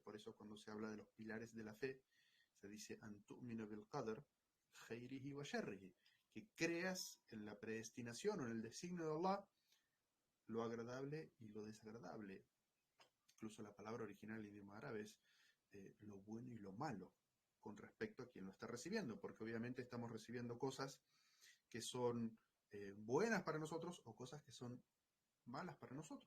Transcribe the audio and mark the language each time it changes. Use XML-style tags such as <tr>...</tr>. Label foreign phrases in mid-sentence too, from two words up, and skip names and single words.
<es>Por eso cuando se habla de los pilares de la fe, se dice</es> <ar>أن تؤمن بالقدر خيره وشره,</ar> <es>que creas en la predestinación o en el designio de Allah, lo agradable y lo desagradable. Incluso la palabra original en idioma árabe es lo bueno y lo malo. con respecto a quien lo está recibiendo, porque obviamente estamos recibiendo cosas que son buenas para nosotros o cosas que son malas para nosotros.</es>